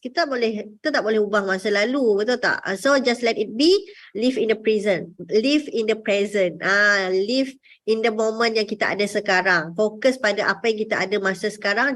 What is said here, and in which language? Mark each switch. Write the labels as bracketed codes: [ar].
[ms] Kita tak boleh ubah masa lalu, betul tak? [en] So just let it be, live in the present. Live in the present. Live in the moment [ms] yang kita ada sekarang. Fokus pada apa yang kita ada masa sekarang.